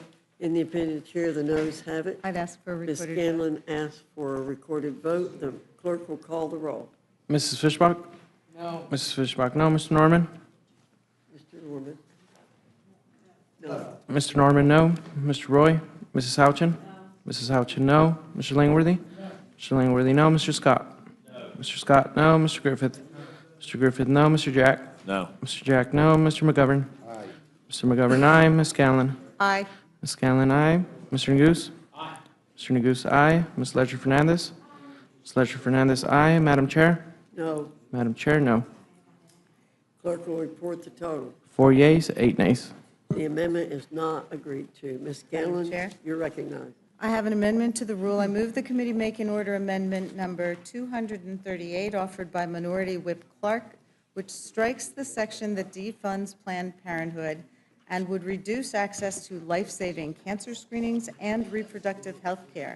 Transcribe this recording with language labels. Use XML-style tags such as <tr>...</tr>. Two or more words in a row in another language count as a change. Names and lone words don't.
<en>In the opinion of the chair, the noes have it. I'd ask for a Ms. recorded vote. Scanlon asked for a recorded vote. The clerk will call the roll. Mrs. Fishbach? No. Mrs. Fishbach, no. Mr. Norman? Mr. Norman? Mr. Norman, no. Mr. Roy? Mrs. Houchin? Mrs. Houchin, no. Mr. Langworthy? Mr. Langworthy, no. Mr. Scott? Mr. Scott, no. Mr. Griffith? Mr. Griffith, no. Mr. Jack? No. Mr. Jack, no. Mr. McGovern? Mr. McGovern, aye. Ms. Scanlon? Aye. Ms. Scanlon, aye. Mr. Neguse? Mr. Neguse, aye. Ms. Ledger Fernandez? Ms. Ledger Fernandez, aye. Madam Chair? No. Madam Chair, no. Clerk will report the total. 4 yeas, 8 nays. The amendment is not agreed to. Ms. Scanlon, Chair. you're recognized. I have an amendment to the rule. I move the committee make in order amendment number 238 offered by Minority Whip Clark, which strikes the section that defunds Planned Parenthood and would reduce access to life-saving cancer screenings and reproductive health care.</en>